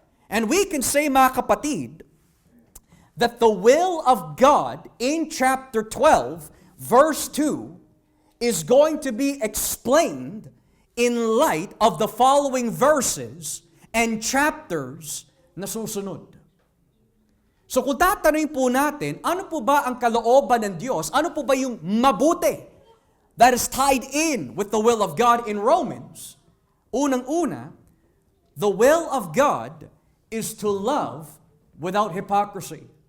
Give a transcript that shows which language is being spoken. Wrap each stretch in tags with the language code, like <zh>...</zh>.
<en>And we can say,</en> <tl>mga kapatid,</tl> <en>that the will of God in chapter 12, verse 2, is going to be explained in light of the following verses and chapters</en> <tl>na susunod. So kung tatanungin po natin, ano po ba ang kalooban ng Diyos? Ano po ba yung mabuti</tl> <en>that is tied in with the will of God in Romans? Unang-una, the will of God is to love without hypocrisy.</en>